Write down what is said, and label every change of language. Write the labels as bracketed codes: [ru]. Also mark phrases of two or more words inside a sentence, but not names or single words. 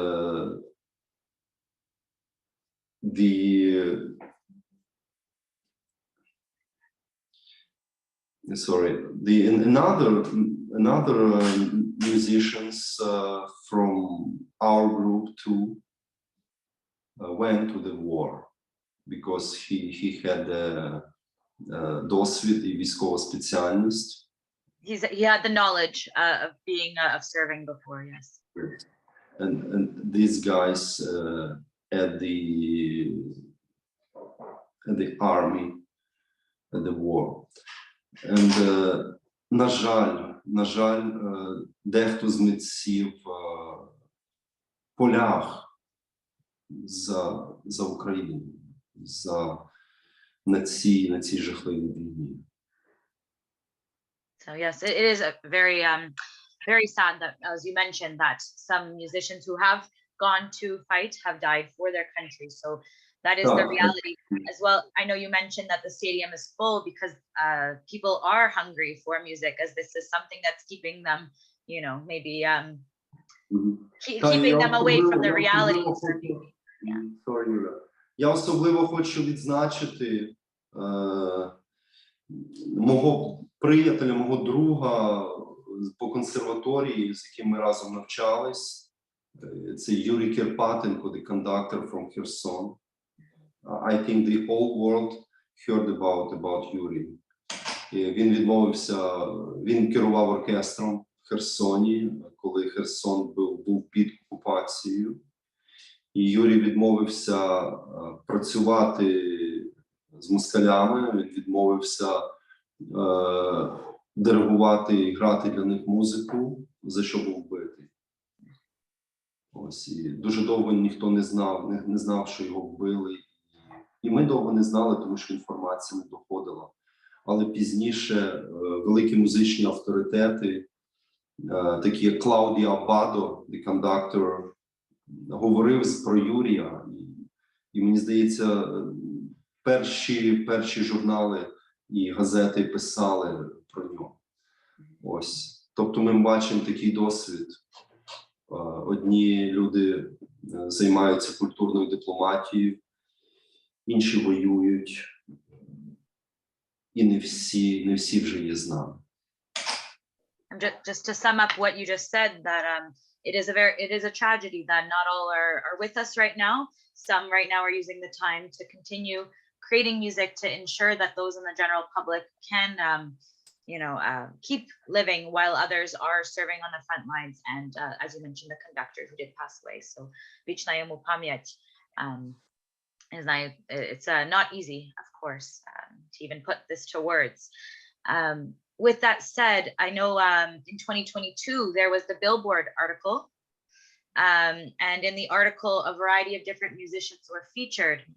[en] another musicians from our group too went to the war because he had [uk] досвід і військова спеціальність. [en] He had the knowledge of being of serving before, yes. And these guys at the army, at the war. [uk] And на жаль, дехто з митців полях за Україну, на цій жахливій війні. [en] So yes, it is a very sad that, as you mentioned, that some musicians who have gone to fight have died for their country. So that is the reality as well. I know you mentioned that the stadium is full because people are hungry for music, as this is something that's keeping them, maybe keeping them away from the realities. Sorry, Юля. [uk] Я особливо хочу відзначити мого приятеля, мого друга по консерваторії, з яким ми разом навчались. Це Юрій Кирпатенко, [en] the conductor from Kherson. I think the whole world heard about Юрій. [uk] Він керував оркестром в Херсоні, коли Херсон був під окупацією. І Юрій відмовився працювати з москалями, він відмовився диригувати і грати для них музику, за що був вбитий. Ось, і дуже довго ніхто не знав, що його вбили. І ми довго не знали, тому що інформація не доходила. Але пізніше великі музичні авторитети, такі як Клаудіо Аббадо, [en] the conductor, [uk] говорив про Юрія. І мені здається, перші журнали і газети писали про нього. Ось. Тобто ми бачимо такий досвід. Одні люди займаються культурною дипломатією, інші воюють, і не всі вже є з нами. [en] Just to sum up what you just said, that it is a tragedy that not all are with us right now. Some right now are using the time to continue creating music to ensure that those in the general public can keep living, while others are serving on the front lines. And as you mentioned, the conductor who did pass away. [uk] So вічна йому пам'ять. [en] It's not easy, of course, to even put this to words. With that said, I know in 2022 there was the Billboard article, and in the article a variety of different musicians were featured.